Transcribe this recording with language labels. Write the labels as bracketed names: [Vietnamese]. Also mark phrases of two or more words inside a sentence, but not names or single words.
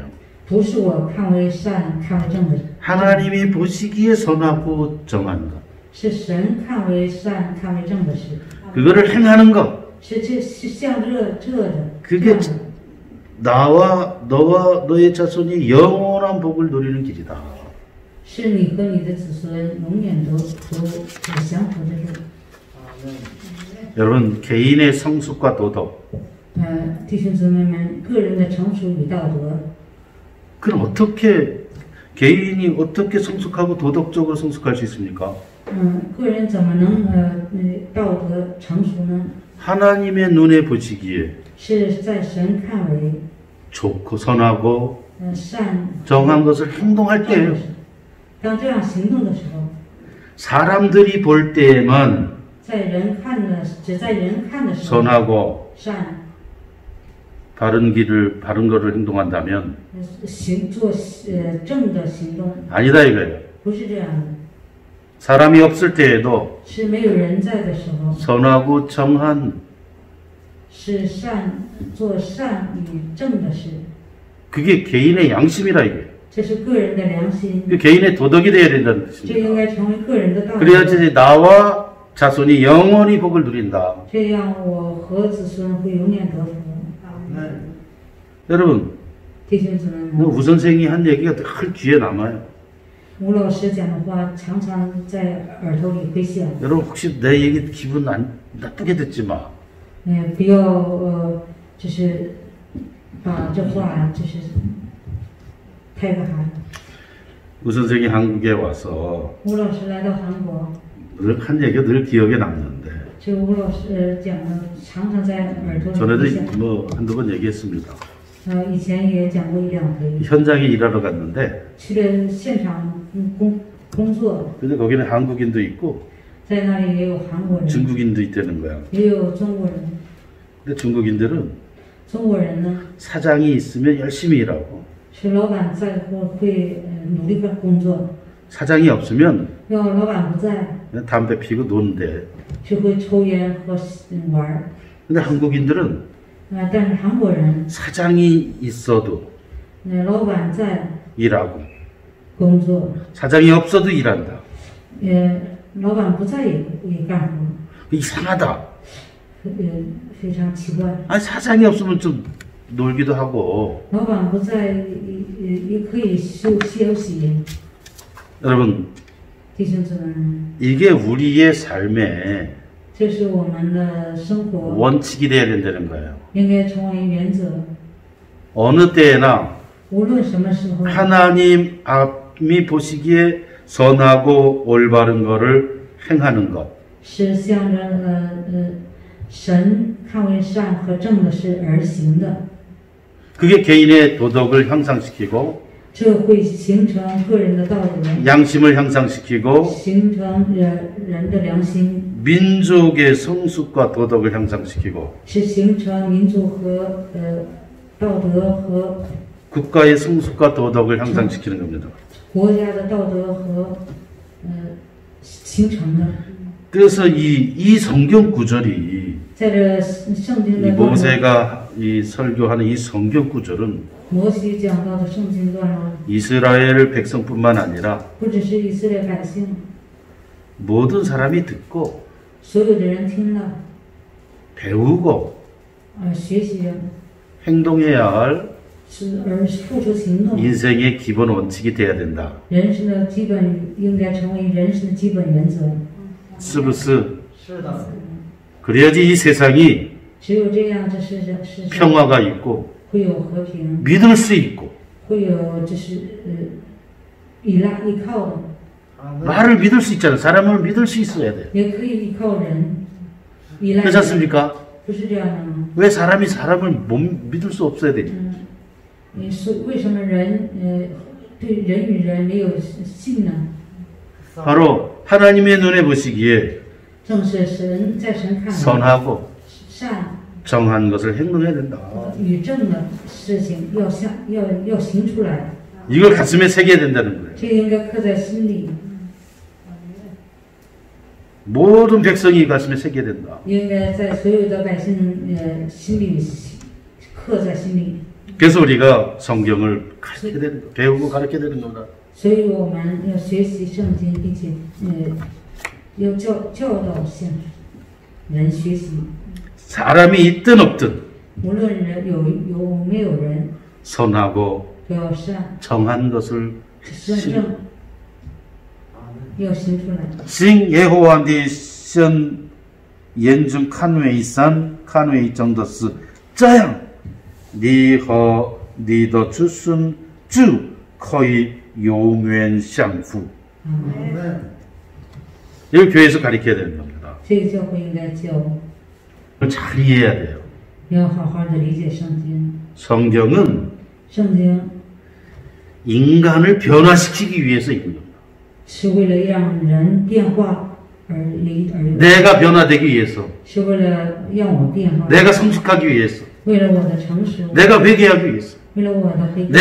[Chinese] 不是我看为善、看为正的， [Korean] 하나님이 보시기에 선하고 정한 것. [Chinese] 是神看为善、看为正的事。 [Korean] 그거를 행하는 것. [Chinese] 是像这的。 [Korean] 그게 너와 너의 자손이 영원한 복을 누리는 길이다. [Chinese] 是你和你的子孙永远都享福的路。 [Korean] 여러분 개인의 성숙과 도덕. [Chinese] 弟兄姊妹们，个人的成熟与道德， [Korean] 그럼 어떻게 개인이 어떻게 성숙하고 도덕적으로 성숙할 수 있습니까? [Chinese] 个人怎么能道德成熟呢？ [Korean] 하나님의 눈에 보시기에 [Chinese] 是在神看为 [Korean] 좋고 선하고 [Chinese] 善 [Korean] 정한 것을 행동할 [Chinese] 正的 [Korean] 때예요. [Chinese] 事。当这样行动的时候， [Korean] 사람들이 볼 때에만 [Chinese] 只在人看的时候， [Korean] 선하고 [Chinese] 善 [Korean] 바른 거를 행동한다면 [Chinese] 做正的行动， [Korean] 아니다 이거예요. [Chinese] 不是这样的。 [Korean] 사람이 없을 때에도 [Chinese] 是没有人在的时候， [Korean] 선하고 정한 [Chinese] 是做善与正的事， [Korean] 그게 개인의 양심이라 이거예요. [Chinese] 这是个人的良心， [Korean] 그 개인의 도덕이 돼야 된다는 [Chinese] 这应 [Korean] 뜻입니다. [Chinese] 该成为个人的道德。 [Korean] 그래야지 나와 자손이 영원히 복을 누린다. [Chinese] 这样我和子孙会永远得福。 [Korean] 여러분 [Chinese] 弟兄姊妹 [Korean] 우 [Chinese] 们， [Korean] 선생이 한 얘기가 늘 귀에 남아요. [Chinese] 吴老师讲的话常常在耳朵里回响。 [Korean] 여러분 혹시 내 얘기 기분 나쁘게 듣지 마. [Chinese] 不要就是把这话就是太干啥。 [Korean] 우 선생이 한국에 와서 [Chinese] 吴老师来到韩国， [Korean] 늘 한 얘기가 늘 기억에 남는데 [Chinese] 这个吴老师讲的常常在耳朵里 [Korean] 전에도 [Chinese] 回响。 [Korean] 뭐 한두 번 얘기했습니다. [Chinese] 以前也讲过一两回， [Korean] 현장에 일하러 갔는데 [Chinese] 去了现场工作， [Korean] 근데 거기는 한국인도 있고 [Chinese] 在那里也有韩国人， [Korean] 중국인도 있다는 거야. [Chinese] 也有中国人。 [Korean] 근데 중국인들은 [Chinese] 中国人呢， [Korean] 사장이 있으면 열심히 일하고 [Chinese] 是老板在会努力的工作， [Korean] 사장이 없으면 [Chinese] 要老板不在， [Korean] 그냥 담배 피고 노는데 [Chinese] 就会抽烟和玩儿。 [Korean] 근데 한국인들은 [Chinese] 但是韩国人， [Korean] 사장이 있어도 [Chinese] 老板在 [Korean] 일하고 [Chinese] 工作， [Korean] 사장이 없어도 일한다. [Chinese] 老板不在也干活， [Korean] 이상하다. [Chinese] 非常奇怪。 [Korean] 아니 사장이 없으면 좀 놀기도 하고 [Chinese] 老板不在也可以休息。 [Korean] 여러분 [Chinese] 弟兄姊妹， [Korean] 이게 우리의 삶의 [Chinese] 这是我们的生活 [Korean] 원칙이 돼야 된다는 거예요. [Chinese] 应该成为原则。 [Korean] 어느 때나 [Chinese] 无论什么时候， [Korean] 하나님이 보시기에 선하고 올바른 것을 행하는 것. [Chinese] 是向着神看为善和正的事而行的， [Korean] 그게 개인의 도덕을 향상시키고 [Chinese] 这会形成个人的道德， [Korean] 양심을 향상시키고 [Chinese] 形成人的良心， [Korean] 민족의 성숙과 도덕을 향상시키고 [Chinese] 是形成民族和道德和 [Korean] 국가의 성숙과 도덕을 향상시키는 겁니다. [Chinese] 国家的道德和形成的。 [Korean] 그래서 이 성경 구절이 [Chinese] 在这圣经 [Korean] 이 [Chinese] 的段落， [Korean] 모세가 이 설교하는 이 성경 구절은 [Chinese] 摩西讲到的圣经段落， [Korean] 이스라엘 백성뿐만 아니라 [Chinese] 不只是以色列百姓， [Korean] 모든 사람이 듣고 [Chinese] 所有的人听了， [Korean] 배우고 [Chinese] 学习 [Korean] 행동해야 할 [Chinese] 而付出行动。 [Korean] 인생의 기본 원칙이 돼야 된다. [Chinese] 人生的基本应该成为人生的基本原则。 [Korean] 스브스. 그래야지 이 세상이 [Chinese] 只有这样，这世上 [Korean] 평화가 있고 [Chinese] 会有和平， [Korean] 믿을 수 있고 [Chinese] 会有依靠的， [Korean] 말을 믿을 수 있잖아. 사람을 믿을 수 있어야 돼. [Chinese] 也可以依靠人，依赖 [Korean] 그렇지 [Chinese] 人， [Korean] 않습니까? [Chinese] 不是这样的吗？ [Korean] 왜 사람이 사람을 못 믿을 수 없어야 돼? [Chinese] 为什么人对人与人没有信呢？ [Korean] 바로 하나님의 눈에 보시기에 [Chinese] 正是神在神看来， [Korean] 선하고 [Chinese] 善 [Korean] 정한 것을 행동해야 된다. [Chinese] 与正的事情要行出来， [Korean] 이걸 가슴에 새겨야 된다는 거예요. [Chinese] 这应该刻在心里， [Korean] 모든 백성이 가슴에 새겨야 된다. [Chinese] 应该在所有的百姓心里刻在心里。 [Korean] 그래서 우리가 성경을 가르쳐야 되는 거, 배우고 가르쳐야 되는 겁니다. [Chinese] 所以我们要学习圣经，并且要教导向人学习。 [Korean] 사람이 있든 없든 [Chinese] 无论人有没有人， [Korean] 선하고 [Chinese] 要善 [Korean] 정한 것을 [Chinese] 正要行出来。行耶和华你神眼中看为善看为正的事，这样你和你的子孙就可以永远享福. [Korean] 이걸 교회에서 가르쳐야 되는 겁니다. [Chinese] 这个教会应该教， [Korean] 잘 이해해야 돼요. [Chinese] 要好好的理解圣经。 [Korean] 성경은 [Chinese] 圣经 [Korean] 인간을 변화시키기 위해서 있는 겁니다. [Chinese] 是为了让人变化而有， [Korean] 내가 변화되기 위해서, [Chinese] 是为了让我变化， [Korean] 내가 성숙하기 위해서, [Chinese] 为了我的成熟， [Korean] 내가 회개하기 위해서, [Chinese] 为了我的悔改，